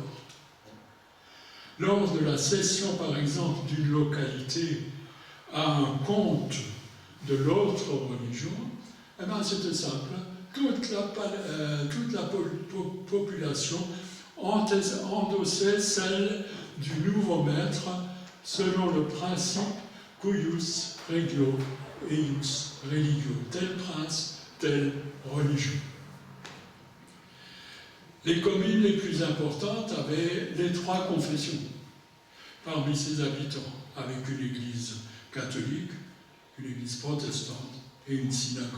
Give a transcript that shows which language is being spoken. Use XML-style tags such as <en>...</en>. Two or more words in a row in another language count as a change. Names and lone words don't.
<fr>Lors de la cession, par exemple, d'une localité à un comte de l'autre religion, eh bien, c'était simple. Toute la population endossait celle du nouveau maître selon le principe</fr> <la>cuius regio eius religio.</la> <fr>Tel prince, telle religion. Les communes les plus importantes avaient les trois confessions parmi ses habitants, avec une église catholique, une église protestante et une synagogue.</fr>